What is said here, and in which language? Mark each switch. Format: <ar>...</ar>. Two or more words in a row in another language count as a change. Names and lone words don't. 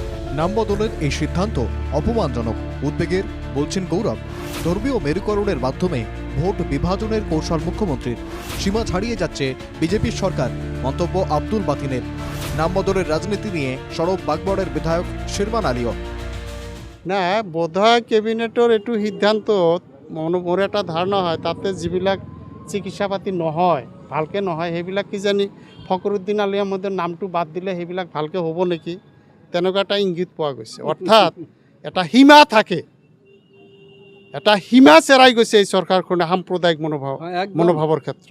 <bn>নাম বদলের এই সিদ্ধান্ত অপমানজনক, উদ্বেগের বলছেন গৌরব। ধর্মীয় মেরুকরণের মাধ্যমে ভোট বিভাজনের কৌশল মুখ্যমন্ত্রীর, সীমা ছাড়িয়ে যাচ্ছে বিজেপির সরকার, মন্তব্য আব্দুল বাতিনের। নাম বদলের রাজনীতি নিয়ে সরব বাগবড়ের বিধায়ক শিরমান আলীও।</bn> <as>না, বোধহয় কেবিনেটৰ এইটো সিদ্ধান্ত মোৰ এটা ধাৰণা হয়, তাতে যিবিলাক চিকিৎসা পাতি নহয়, ভালকৈ নহয়, সেইবিলাক কিজানি ফখৰুদ্দিন আলি আহমেদৰ নামটো বাদ দিলে সেইবিলাক ভালকৈ হ'ব নেকি, তেনেকুৱা এটা ইংগিত পোৱা গৈছে। অৰ্থাৎ এটা সীমা থাকে, এটা সীমা চেৰাই গৈছে এই চৰকাৰখনে সাম্প্ৰদায়িক মনোভাৱৰ ক্ষেত্ৰত।</as>